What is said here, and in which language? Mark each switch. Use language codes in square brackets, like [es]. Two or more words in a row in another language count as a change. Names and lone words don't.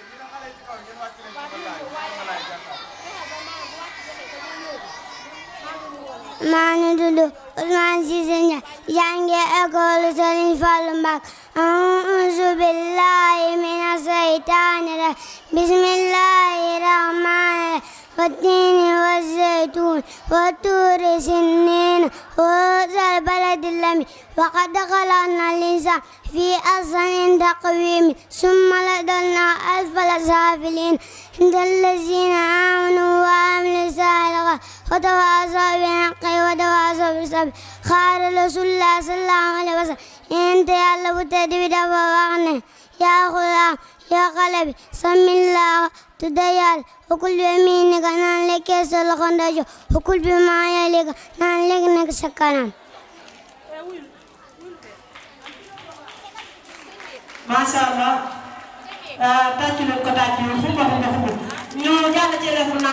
[wo] maa ngi tudd Ousmane Cissé Ndiaye jànge école Serigne Fallou Mbacké. [ar] أعوذ بالله من الشيطان الرجيم. بسم الله الرحمن الرحيم. والتين والزيتون والطور سنين وهذا البلد الأمين وقد خلقنا الإنسان في أحسن تقويم ثم رددنا أسفل سافلين إن الذين آمنوا وعملوا الصالحات وتواصوا بالحق وتواصوا بالصبر قال رسول الله صلى الله عليه وسلم [wo] yonent Yàlla bu tedd bi dafa wax ne [ar] يا غلام [wo] yaa xale bi samillah tudda Yàlla [ar] وكل بيمينك [wo] naan lekkee sa loxo ndeyjoor [ar] وكل مما يليك [wo] naan lekk nekk sa kanam. [ar] ما شاء الله [wo] tàccu leen ko tàccu leen xumba ñu jàll ci lefu na